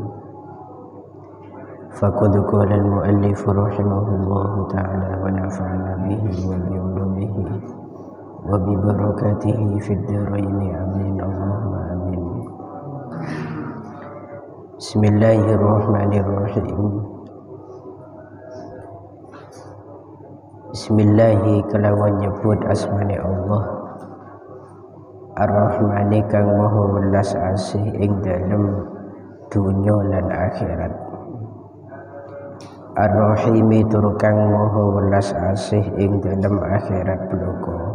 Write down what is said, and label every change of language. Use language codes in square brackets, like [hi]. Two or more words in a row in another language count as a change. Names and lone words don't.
[ar] فقد قال المؤلف رحمه الله تعالى ونفعنا به وبعلومه وببركاته في الدارين آمين اللهم آمين. Bismillahirrahmanirrahim. [jv] Bismillahi kelawan nyebut asmane Allah Ar-Rahmani kang maha welas asih ing dalem dunya lan akhirat. Ar-Rahimi tur kang maha welas asih ing dalem akhirat bloko.